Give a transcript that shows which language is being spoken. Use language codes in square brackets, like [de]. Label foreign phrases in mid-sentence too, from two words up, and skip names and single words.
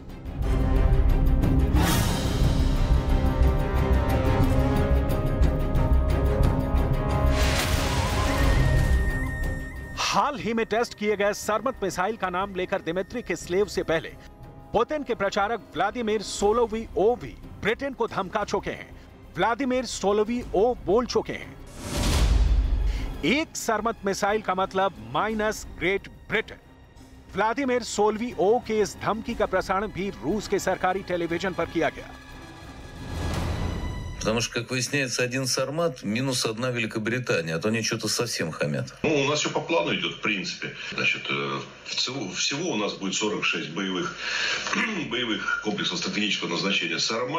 [hi] हाल ही में टेस्ट किए गए सरमत मिसाइल का नाम लेकर दिमित्री किस्लेव से पहले पुतिन के प्रचारक व्लादिमीर सोलोवियोव भी ब्रिटेन को धमका चुके हैं। व्लादिमीर सोलोवियोव बोल चुके हैं, एक सरमत मिसाइल का मतलब माइनस ग्रेट ब्रिटेन। व्लादिमीर सोलोवियोव के इस धमकी का प्रसारण भी रूस के सरकारी टेलीविजन पर किया गया। [ru] Потому что, как выясняется, один Сармат минус одна Великобритания, а то они что-то совсем хамят. Ну, у нас все по плану идет, в принципе. Значит, всего у нас будет 46 боевых комплексов стратегического назначения Сармат.